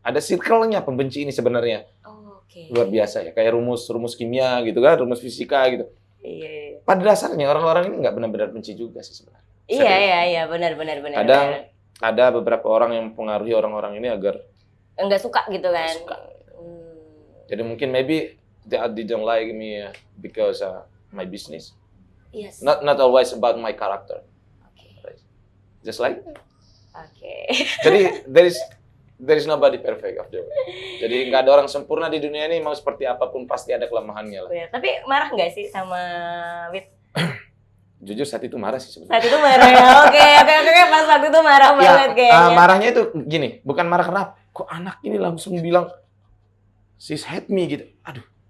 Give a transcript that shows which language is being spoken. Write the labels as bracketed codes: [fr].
[id] Ada circle-nya pembenci ini sebenarnya. Oh, oke. Luar biasa ya, kayak rumus kimia gitu kan, rumus fisika gitu. Iya. Pada dasarnya orang-orang ini nggak benar-benar benci juga sih sebenarnya. Iya, benar. Kadang ada beberapa orang yang mempengaruhi orang-orang ini agar enggak suka gitu kan. suka. Jadi mungkin [en] maybe they don't like me because my business. Yes. Not always about my character. Okay. Just like [id] Oke. [en] jadi there is nobody perfect of the world. [id] Jadi nggak ada orang sempurna di dunia ini, mau seperti apapun pasti ada kelemahannya lah. Benar. Tapi marah nggak sih sama Wit? Jujur saat itu marah sih sebenarnya. Saat itu marah ya. Oke. Pas waktu itu marah banget kayaknya. Marahnya itu gini, bukan marah kenapa? Kok anak ini langsung bilang [en] she's hate me [id] gitu. Aduh.